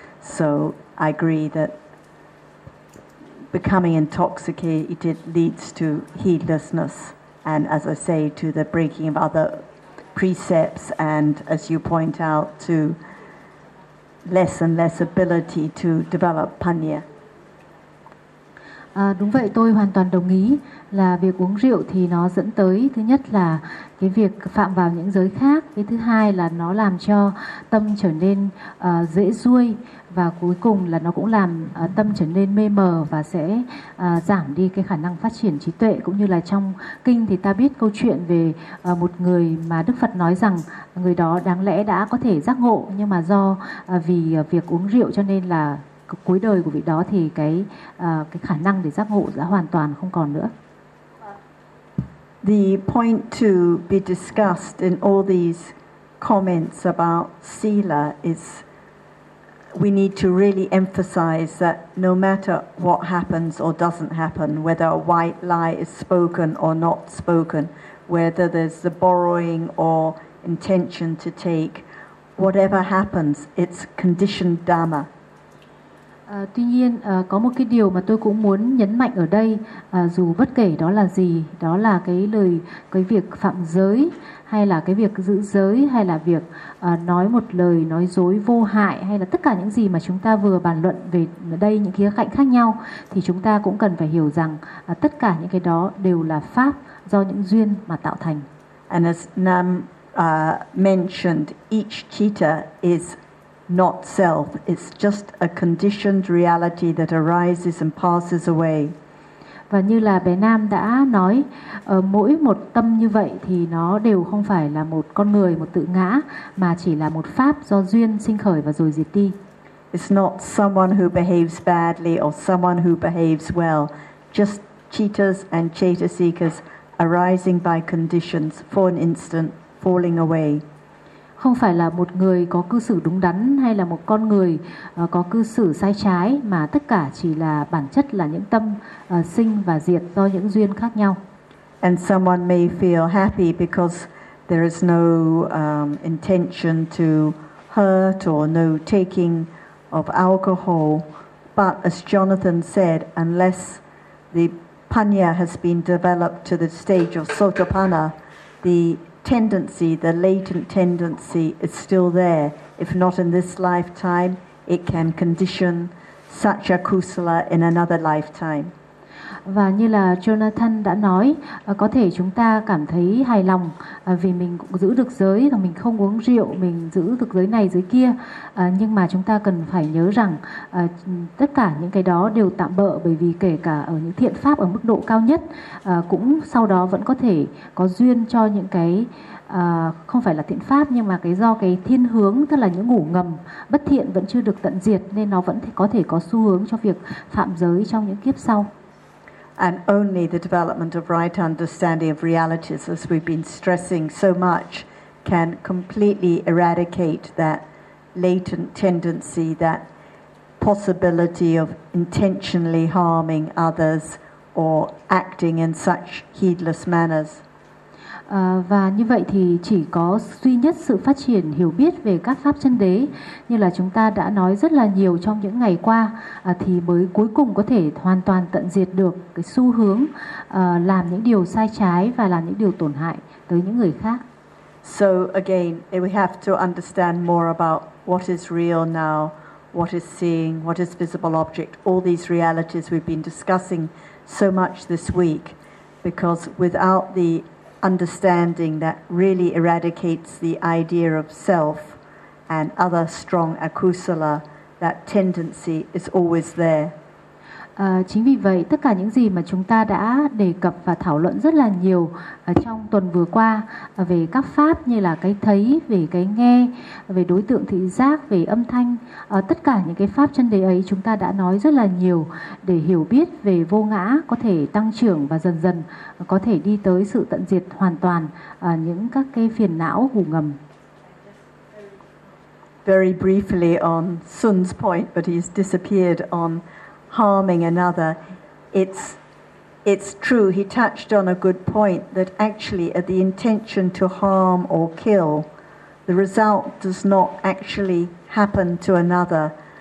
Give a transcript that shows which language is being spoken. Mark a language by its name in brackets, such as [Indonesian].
[English] So I agree that becoming intoxicated leads to heedlessness, and as I say, to the breaking of other precepts, and as you point out, to less and less ability to develop panya. [Vietnamese] À, đúng vậy, tôi hoàn toàn đồng ý là việc uống rượu thì nó dẫn tới, thứ nhất là cái việc phạm vào những giới khác, cái thứ hai là nó làm cho tâm trở nên dễ xuôi, và cuối cùng là nó cũng làm tâm trở nên mê mờ và sẽ giảm đi cái khả năng phát triển trí tuệ. Cũng như là trong kinh thì ta biết câu chuyện về một người mà Đức Phật nói rằng người đó đáng lẽ đã có thể giác ngộ, nhưng mà do vì việc uống rượu cho nên là cuối đời của vị đó thì cái khả năng để giác ngộ đã hoàn toàn không còn nữa. [English] The point to be discussed in all these comments about sila is we need to really emphasize that no matter what happens or doesn't happen, whether a white lie is spoken or not spoken, whether there's the borrowing or intention to take, whatever happens, it's conditioned dharma. [Vietnamese] Tuy nhiên có một cái điều mà tôi cũng muốn nhấn mạnh ở đây, dù bất kể đó là gì, đó là cái việc phạm giới hay là cái việc giữ giới hay là việc nói một lời nói dối vô hại, hay là tất cả những gì mà chúng ta vừa bàn luận về đây, những khía cạnh khác nhau, thì chúng ta cũng cần phải hiểu rằng tất cả những cái đó đều là pháp do những duyên mà tạo thành. [English] And as Nam mentioned, each citta is not self, it's just a conditioned reality that arises and passes away. [Vietnamese] Và như là bé Nam đã nói, mỗi một tâm như vậy thì nó đều không phải là một con người, một tự ngã, mà chỉ là một pháp do duyên sinh khởi và rồi diệt đi. [English] It's not someone who behaves badly or someone who behaves well, just cheetahs and chetasikas arising by conditions, for an instant falling away. [Vietnamese] Không phải là một người có cư xử đúng đắn hay là một con người có cư xử sai trái, mà tất cả chỉ là bản chất là những tâm sinh và diệt do những duyên khác nhau. [English] And someone may feel happy because there is no intention to hurt or no taking of alcohol, but as Jonathan said, unless the panya has been developed to the stage of sotapanna, the tendency, the latent tendency is still there. If not in this lifetime, it can condition such a kusala in another lifetime. [Vietnamese] Và như là Jonathan đã nói, có thể chúng ta cảm thấy hài lòng vì mình giữ được giới, mình không uống rượu, mình giữ được giới này, giới kia. Nhưng mà chúng ta cần phải nhớ rằng tất cả những cái đó đều tạm bợ, bởi vì kể cả ở những thiện pháp ở mức độ cao nhất, cũng sau đó vẫn có thể có duyên cho những cái không phải là thiện pháp, nhưng mà cái do cái thiên hướng, tức là những ngủ ngầm bất thiện vẫn chưa được tận diệt, nên nó vẫn có thể có xu hướng cho việc phạm giới trong những kiếp sau. [English] And only the development of right understanding of realities, as we've been stressing so much, can completely eradicate that latent tendency, that possibility of intentionally harming others or acting in such heedless manners. [Vietnamese] Và như vậy thì chỉ có duy nhất sự phát triển hiểu biết về các pháp chân đế như là chúng ta đã nói rất là nhiều trong những ngày qua thì mới cuối cùng có thể hoàn toàn tận diệt được cái xu hướng làm những điều sai trái và làm những điều tổn hại tới những người khác. [English] So again, we have to understand more about what is real now, what is seeing, what is visible object, all these realities we've been discussing so much this week, because without the understanding that really eradicates the idea of self and other strong akusala, that tendency is always there. [Vietnamese] Chính vì vậy, tất cả những gì mà chúng ta đã đề cập và thảo luận rất là nhiều trong tuần vừa qua về các pháp như là cái thấy, về cái nghe, về đối tượng thị giác, về âm thanh, tất cả những cái pháp chân đế ấy chúng ta đã nói rất là nhiều để hiểu biết về vô ngã có thể tăng trưởng và dần dần có thể đi tới sự tận diệt hoàn toàn những các cái phiền não hủ ngầm. [English] Very briefly on Sun's point, but he's disappeared on harming another, it's true, he touched on a good point that actually at the intention to harm or kill, the result does not actually happen to another.